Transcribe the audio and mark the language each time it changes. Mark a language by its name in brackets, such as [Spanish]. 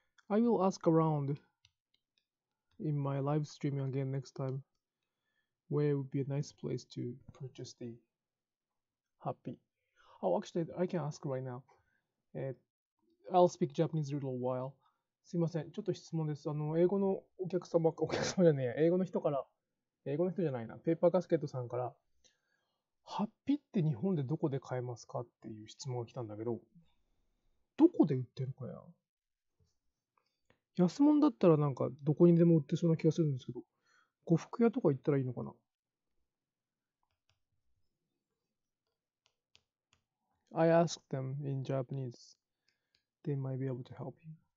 [English] I will ask around in my live streaming again next time where would be a nice place to purchase the Happi. Oh, actually, I can ask right now. I'll speak Japanese a little while. [Japanese] すいません、ちょっと質問です。英語のお客様じゃねえ、英語の人じゃないな、ペーパーカスケットさんから、ハッピって日本でどこで買えますかっていう質問が来たんだけど、こで売ってるかや。安物だったらなんかどこにでも売ってそうな気がするんですけど、呉服屋とか行ったらいいのかな。 [English] I asked them in Japanese. They might be able to help you.